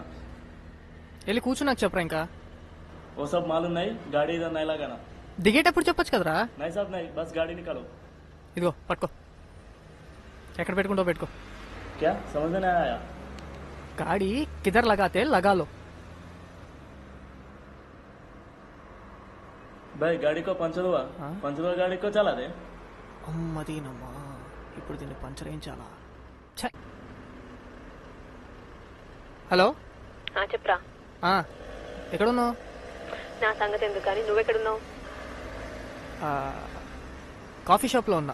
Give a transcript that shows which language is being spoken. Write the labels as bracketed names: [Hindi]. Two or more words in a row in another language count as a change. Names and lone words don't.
[Telugu] వెళ్ళి కూర్చున్నాక చెప్పరా. ఇంకా [Hindi] वो सब मालूम नहीं, गाड़ी इधर नहीं लगाना. [Telugu] దిగేటప్పుడు చెప్పొచ్చు కదరా. [Hindi] नहीं साहब नहीं, बस गाड़ी निकालो. [Telugu] ఇదిగో పట్టుకో, ఎక్కడ పెట్టుకుంటావు పెట్టుకో. [Hindi] क्या समझ में नहीं आया? गाड़ी किधर लगाते लगा लो. भाई गाड़ी को पंचर हुआ, पंचर हुआ गाड़ी को चला दे. [Telugu] అమ్మదీనమ్మా, ఇప్పుడు దీన్ని పంచర్ వేయించాలా? హలో చెప్పరా. ఎక్కడున్నావు? నా సంగతి ఎందుకు కానీ నువ్వెక్కడున్నావు? కాఫీ షాప్ లో ఉన్నా.